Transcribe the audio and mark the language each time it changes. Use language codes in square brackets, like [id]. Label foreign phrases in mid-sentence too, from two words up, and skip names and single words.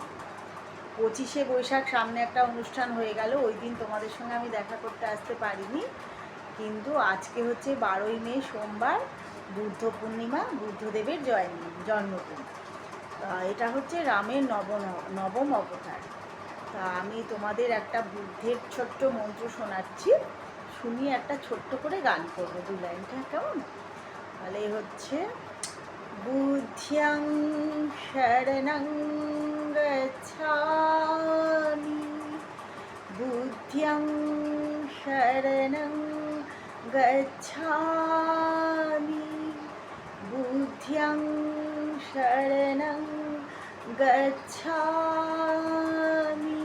[bn] 25শে বৈশাখ সামনে একটা অনুষ্ঠান হয়ে গেল, ওই দিন তোমাদের সঙ্গে আমি দেখা করতে আসতে পারিনি, কিন্তু আজকে হচ্ছে 12ই মে সোমবার, বুদ্ধ পূর্ণিমা, বুদ্ধদেবের জন্মদিন। এটা হচ্ছে রামের নবম অবতার। তা আমি তোমাদের একটা বুদ্ধের ছোট্ট মন্ত্র শোনাচ্ছি, শুনিয়ে একটা ছোট্ট করে গান করবো 2 লাইনটা, কেমন? তাহলে হচ্ছে [pi] বুদ্ধ্যং শরণং গচ্ছামি, বুদ্ধ্যং শরণং গচ্ছামি, বুদ্ধ্যং শরণং গচ্ছামি।